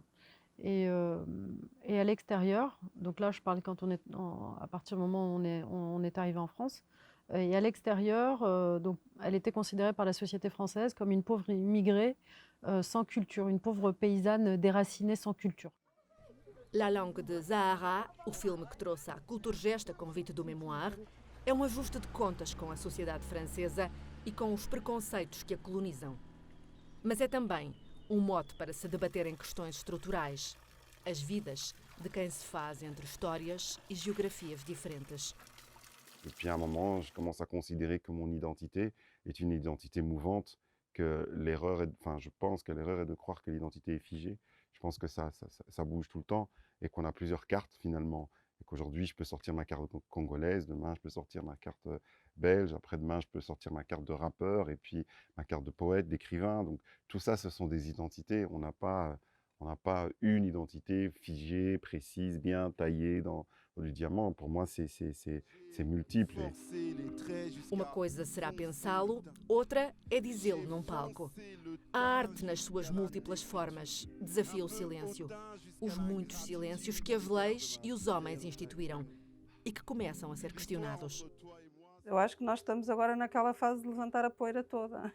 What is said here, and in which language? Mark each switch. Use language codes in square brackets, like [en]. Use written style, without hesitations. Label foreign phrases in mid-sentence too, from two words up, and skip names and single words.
[fr] Et à l'extérieur, donc là je parle quand à partir du moment où on est arrivé en France, et à l'extérieur, donc elle était considérée par la société française comme une pauvre immigrée sans culture, une pauvre paysanne déracinée sans culture. La langue de Zahara, [pt] o filme que trouxe à Culturgest a convite do Mémoire, é um ajuste de contas com a sociedade francesa e com os preconceitos que a colonizam. Mas é também um mote para se debater em questões estruturais, as vidas de quem se faz entre histórias e geografias diferentes. [fr] Depuis un moment, je commence à considérer que mon identité est une identité mouvante, que je pense que l'erreur est de croire que l'identité est figée. Je pense que ça bouge tout le temps et qu'on a plusieurs cartes finalement. Et qu'aujourd'hui, je peux sortir ma carte congolaise, demain, je peux sortir ma carte belge, après-demain, je peux sortir ma carte de rappeur et puis ma carte de poète, d'écrivain. Donc tout ça, ce sont des identités. On n'a pas une identité figée, précise, bien taillée dans du diamant. Pour moi, c'est multiple. [pt] Uma coisa será pensá-lo, outra é dizê-lo num palco. A arte, nas suas múltiplas formas, desafia o silêncio. Os muitos silêncios que as leis e os homens instituíram e que começam a ser questionados. Eu acho que nós estamos agora naquela fase de levantar a poeira toda.